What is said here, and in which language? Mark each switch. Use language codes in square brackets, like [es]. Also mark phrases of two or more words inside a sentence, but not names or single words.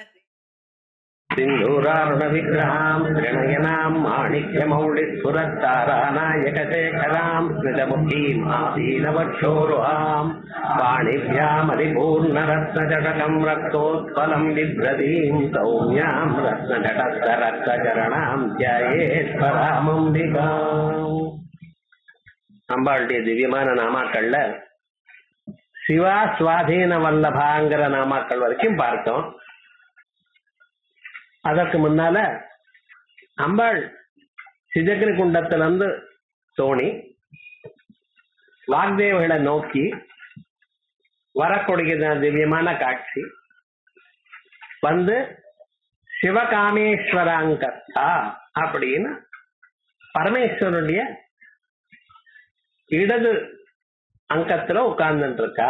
[sa] सिंधूरारुण विग्रहां गणयनां माणिक्यमौलिस्फुरत्तारानायकशेखरां स्मितमुखीं आसीनवक्षोरुहां पाणिभ्यामधिपूर्णरत्नजटकं रक्तोत्पलं बिभ्रतीं सौम्यां रत्नजटस्थरक्तचरणां ध्यायेत्परामम्बिकाम्. [ta] அம்பாளுடைய திவ்யமான நாமாக்கள்ல சிவா சுவாதீன வல்லபாங்கிற நாமாக்கள் வரைக்கும் பார்த்தோம். அதற்கு முன்னால அம்பாள் சிஜக்னி குண்டத்திலிருந்து தோணி வாக்தேவர்களை நோக்கி வரக்கூடிய திவ்யமான காட்சி வந்து சிவகாமேஸ்வராங்கத்தா அப்படின்னு பரமேஸ்வரனுடைய இடது அங்கத்துல உட்கார்ந்துட்டு இருக்கா.